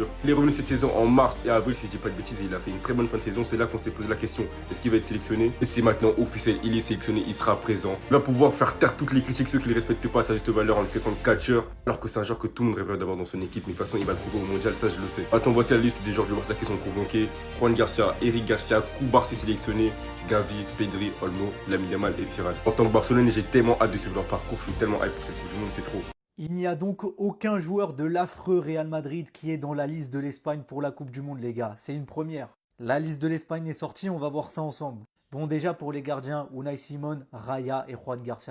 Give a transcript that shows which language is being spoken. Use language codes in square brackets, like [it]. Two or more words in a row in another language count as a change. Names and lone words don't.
[fr] Il est revenu cette saison en mars et avril, si je dis pas de bêtises. Et il a fait une très bonne fin de saison. C'est là qu'on s'est posé la question, est-ce qu'il va être sélectionné? Et c'est maintenant officiel, il est sélectionné, il sera présent. Il va pouvoir faire taire toutes les critiques, ceux qui ne le respectent pas à sa juste valeur en le traitant de catcheur, alors que c'est un joueur que tout le monde rêverait d'avoir dans son équipe. Mais de toute façon, il va le prouver au mondial, ça je le sais. Attends, voici la liste des joueurs du Barça qui sont convoqués. Juan Garcia, Eric Garcia, Koubarsi sélectionné, Gavi, Pedri, Olmo, Lamine Yamal et Ferran. En tant que Barcelonais, j'ai tellement hâte de suivre leur parcours, je suis tellement hype pour cette Coupe du Monde, c'est trop. Il n'y a donc aucun joueur de l'affreux Real Madrid qui est dans la liste de l'Espagne pour la Coupe du Monde, les gars. C'est une première. La liste de l'Espagne est sortie, on va voir ça ensemble. Bon, déjà pour les gardiens, Unai Simon, Raya et Juan Garcia.